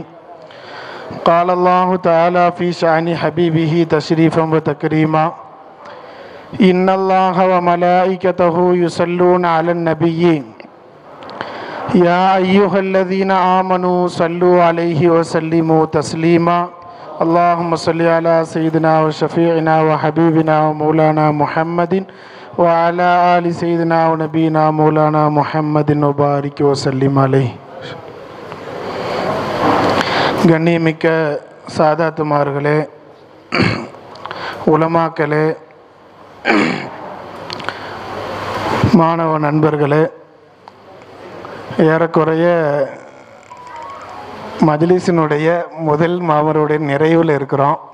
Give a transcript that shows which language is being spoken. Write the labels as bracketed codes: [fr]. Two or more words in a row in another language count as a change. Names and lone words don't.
[ar] قال الله تعالى في شأن حبيبه تشريفا وتكريما: إن الله وملائكته يصلون على النبي يا أيها الذين آمنوا صلوا عليه وسلموا تسليما. اللهم صل على سيدنا وشفيعنا وحبيبنا ومولانا محمد وعلى آل سيدنا ونبينا مولانا محمد وبارك وسلم عليه. [ta] கண்ணியமிக்க சாதாத்துமார்களே, உலமாக்களே, மாணவ நண்பர்களே, ஏறக்குறைய மஜ்லிஸினுடைய முதல் மாமருடைய நிறைவில் இருக்கிறோம்.